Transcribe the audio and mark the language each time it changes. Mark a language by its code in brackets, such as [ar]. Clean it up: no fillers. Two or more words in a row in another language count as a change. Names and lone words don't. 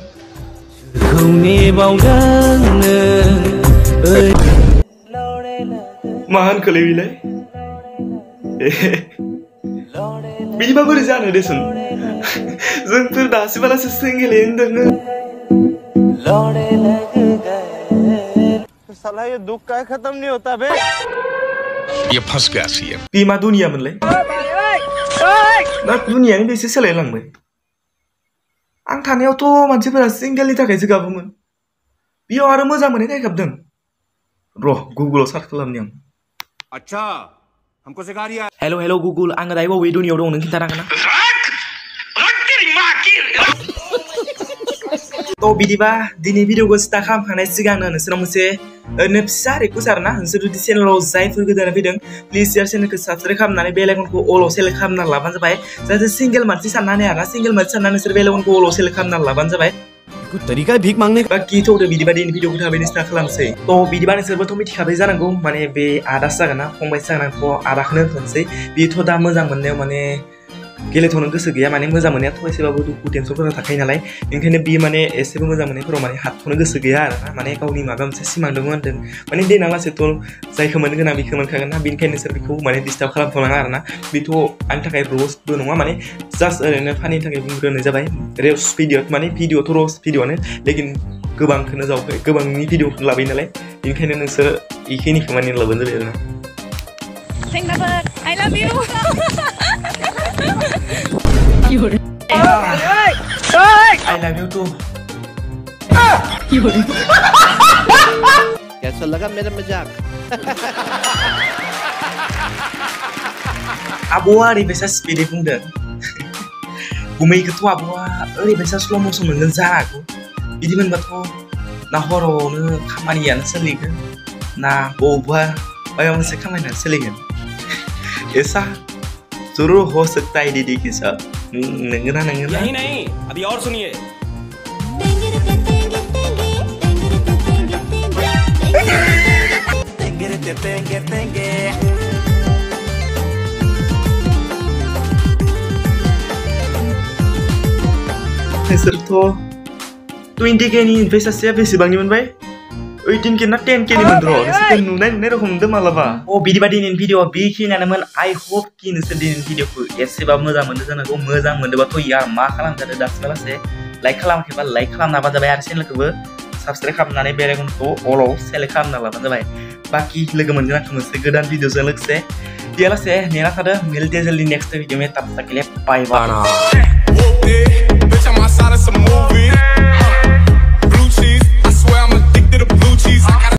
[brx] मा होनखोलै बिलाय बिदिबा बोरै जानो देसुन जोंफोर दासिमालासे सिंगेलैनो दोङो [hi] साला ये दुख का खत्म नहीं होता बे ये फंस गया सीएम [brx] बे मा दुनिया मोनलाय ना दुनियानो बेसे सोलायलांबाय आं थानायावथ' मानसिफोरा सिंगेलनि थाखायसो गाबोमोन बेयाव आरो मोजां मोननाय गाबदों र' गुगोलाव सार्च खालामनि आं [hi] अच्छा हमको सिखा रिया [brx] हेल' गुगोल आङो दायो बबे दुनियाव दं नों खिन्थानो हागोन ना तो बिदिबा दिनै भिडिअखौ स्टार्ट खालामखांनाय सिगांनो नोंसोरनाव मोनसे ओरैनो फिसा रिक्वेस्ट आरोना नोंसोर जुदि चेनेलाव जायफोर गोदानै फैदों प्लिज चेनेलखौ साबसक्राइब खालामनानै बेल आइकनखौ अलाव सेलेक्ट खालामना लाबानो जाबाय जाहाथे सिंगेल मानसि साननानै आरोना सिंगेल मानसि साननानै नोंसोर बेल आइकनखौ अलाव सेलेक्ट खालामना लाबानो जाबाय [hi] तरीका भीख मांगने का [brx] बाकी थोदो बिदिबा दिनै भिडिअखौ थाबैनो स्टार्ट खालामसै तो बिदिबा नोंसोरबोथ' मिथिखाबाय जानांगौ माने बे आदासो जागोन ना फंबायसो जागोन आंथ' आदाखौनो होनथ'नोसै बेथ' दा मोजां मोननायाव माने गेलेथ'नो गोसो गैया माने मोजां मोननायाथ' एसेबाबो दुखु टेनसनफोरा थाखायो नालाय ओंखायनो बे माने एसेबो मोजां मोननायफोराव माने हाबथ'नो गोसो गैया आरोना माने गावनि माबा मोनसे सिमां दङ होनदों माने देनां लासैथ' जायखौ मोनगोन आं बेखौ मोनखागोन ना बेनिखायनो नोंसोर बेखौ माने डिस्टार्ब खालामथ'नाङा आरोना बेथ' आंनि थाखाय र'स्टबो नङा माने जास्ट ओरैनो फानिनि थाखाय बुंग्रोनाय जाबाय [en] roast video [brx] माने भिडिअथ' र'स्ट भिडिअआनो लेकिन गोबांखौनो जावाखै गोबांनि भिडिअखौ लाबाय नालाय बेनिखायनो नोंसोर बेखिनिखौ माने लाबानो जाबाय आरोना [en] I love you. I love you too. [hi] कैसा लगा मेरा मजाक [brx] आब'आ ओरैबायसा स्पिडै बुंदों गुमैखौथ' आब'आ ओरैबायसा [en] slow motion [brx] मोनगोन जानांगौ बिदि मोनबाथ' ना हरावनो खामानियानो सोलिगोन ना बबेबा माबा मोनसे खामानियानो सोलिगोन [hi] ऐसा जरूर हो सकता है दीदी के साथ नंगना यही नहीं अभी और सुनिए [brx] नोंसोरथ' 20K नि इनभेस्टआ बेसेबांनि मोनबाय 18K ना 10K नि मोनद्र' नोंसोरखौ नुनाय रखम मोनदों मालाबा बिदिबा दिनैनि भिडिअआ बेखिनियानोमोन [en] I hope [brx] कि नोंसोर दिनैनि भिडिअखौ एसेबाबो मोजां मोनदों जानांगौ मोजां मोनदोंबाथ' यार मा खालामजादों दासिमालासे लाइक खालामाखैबा लाइक खालामना होबानो जाबाय आरो चेनेलखौबो साबसक्राइब खालामनानै बेल आइकनखौ अलाव सेलेक्ट खालामना लाबानो जाबाय बाकी लोगो मोनगोन आंखौ मोनसे गोदान भिडिअजों लोगोसे दियालासे नेना थादो [hi] मिलते जल्दी नेक्स्ट वीडियो में तब तक के लिए बाय बाय